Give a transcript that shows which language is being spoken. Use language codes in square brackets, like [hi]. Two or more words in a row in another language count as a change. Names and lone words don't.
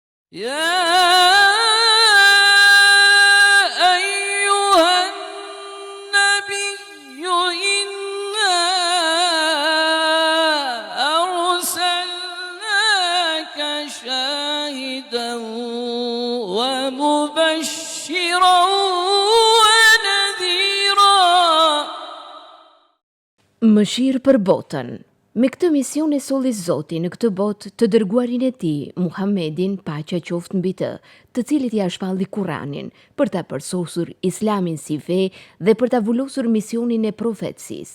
[ar] يا أيها النبي إنا أرسلناك شاهدا ومبشرا ونذيرا. [sq] Mëshirë për botën. Me këtë mision e solli Zoti në këtë botë të dërguarin e tij, Muhammedin, paqja qoftë mbi të, të cilit ja shpalli Kur'anin, për ta përsosur Islamin si fe dhe për ta vullosur misionin e profetësisë.